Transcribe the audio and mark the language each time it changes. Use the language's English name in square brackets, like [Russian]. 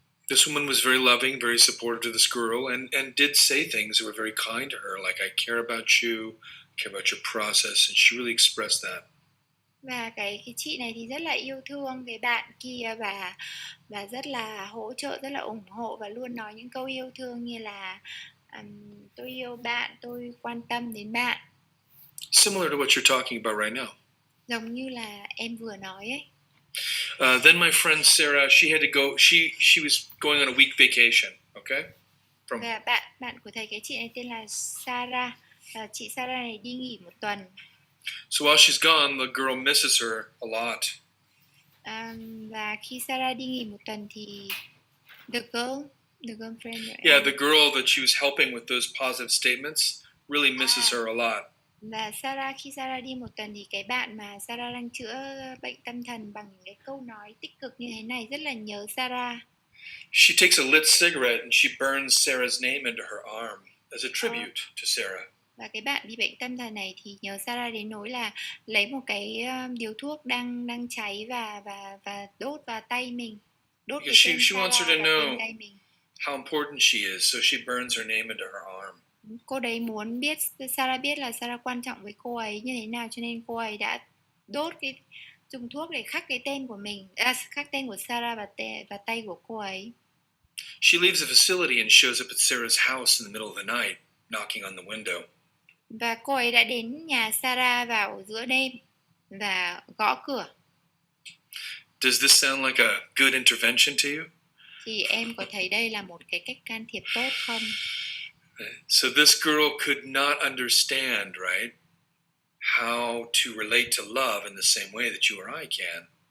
[English] This woman was very loving, very supportive to this girl, and did say things that were very kind to her, like I care about you, care about your process, and she really expressed that. [Vietnamese] Và cái chị này thì rất là yêu thương cái bạn kia và rất là hỗ trợ, rất là ủng hộ và luôn nói những câu yêu thương như là tôi yêu bạn, tôi quan tâm đến bạn. [English] Similar to what you're talking about right now. [Vietnamese] Giống như là em vừa nói ấy. [English] Then my friend Sarah, she had to go. She was going on a week vacation. Okay. [Vietnamese] Và bạn của thầy, cái chị này tên là Sarah. Và chị Sarah này đi nghỉ một tuần. [English] So while she's gone, the girl misses her a lot. [Vietnamese] Và khi Sarah đi nghỉ một tuần thì [English] the girlfriend. Yeah, the girl that she was helping with those positive statements really misses her a lot. [Vietnamese] Và khi Sarah đi một tuần thì cái bạn mà Sarah đang chữa bệnh tâm thần bằng những cái câu nói tích cực như thế này rất là nhớ Sarah. [English] She takes a lit cigarette and she burns Sarah's name into her arm as a tribute to Sarah. [Vietnamese] Và cái bạn bị bệnh tâm thần này thì nhớ Sarah đến nỗi là lấy một cái điếu thuốc đang cháy và đốt vào tay mình. Đốt cái tên [English] she wants her to know [Vietnamese] tay mình. [English] how important she is, so she burns her name into her arm. [Vietnamese] Cô đấy muốn Sarah biết là Sarah quan trọng với cô ấy như thế nào, cho nên cô ấy đã dùng thuốc để khắc cái tên của mình, khắc tên của Sarah và tay của cô ấy. [English] She leaves the facility and shows up at Sarah's house in the middle of the night, knocking on the window. [Vietnamese] Và cô ấy đã đến nhà Sarah vào giữa đêm và gõ cửa. [English] Does this sound like a good intervention to you? [Vietnamese] Thì em có thấy đây là một cái cách can thiệp tốt không? [English] So this girl could not understand, right, how to relate to love in the same way that you or I can.